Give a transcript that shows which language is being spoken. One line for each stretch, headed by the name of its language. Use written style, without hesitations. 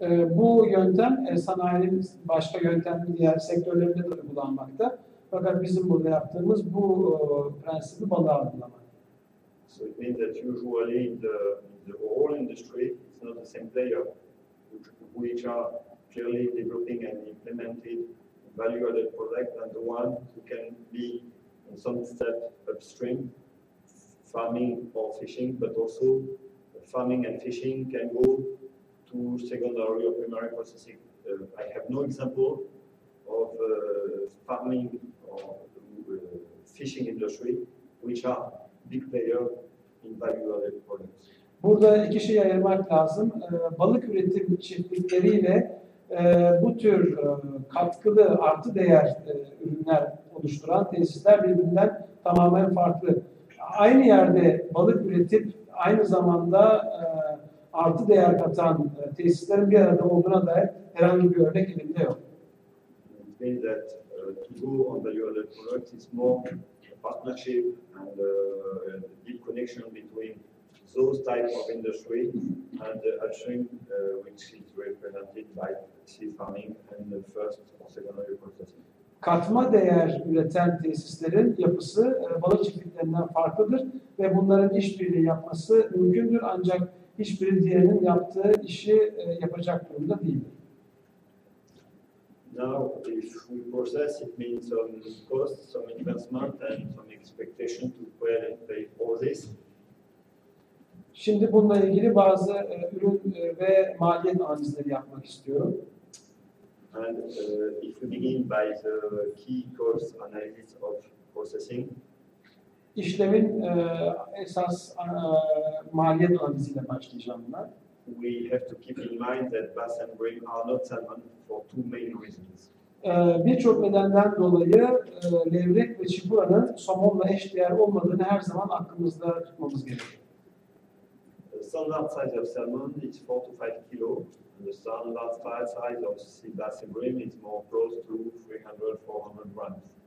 Turkish: Bu yöntem sanayinin başka yöntemli diğer sektörlerinde de uygulanmakta. Fakat bizim burada yaptığımız bu prensibi balığa uygulamak.
English: So it means that usually in the whole industry, it's not the same player which are clearly developing and implemented value-added product than the one who can be in some step upstream, farming or fishing, but also farming and fishing can go to secondary or primary processing. I have no example of farming or fishing industry which are big player in value-added products.
Turkish: Burada iki şey ayırmak lazım. Balık üretim çiftlikleriyle bu tür katkılı artı değer ürünler oluşturan tesisler birbirinden tamamen farklı. Aynı yerde balık üretip aynı zamanda artı değer katan tesislerin bir arada olduğuna dair herhangi bir örnek elimde yok.
English: It means that to go on value-added products is more a partnership and a deep connection between those type of industry and the upstream, which is represented by sea farming and the first or secondary processing.
Turkish: Katma değer üreten tesislerin yapısı balık çiftliklerinden farklıdır ve bunların işbirliği yapması mümkündür ancak hiçbiri diğerinin yaptığı işi yapacak durumda değildir.
English: Now, if we process, it means some cost, some investment, and some expectation to pay all this.
Turkish: Şimdi bununla ilgili bazı ürün ve maliyet analizleri yapmak istiyorum.
English: And if we begin by the key cost analysis of processing,
Turkish: İşlemin esas maliyet analiziyle başlayacağım ben.
English: we have to keep in mind that bass and bream are not salmon for two main reasons.
Turkish: Birçok nedenden dolayı levrek ve çipuranın somonla eşdeğer olmadığını her zaman aklımızda tutmamız gerekiyor.
English: standard size of salmon is 4 to 5 kilo. And the standard size of sea bass and bream is more close to 300-400 grams.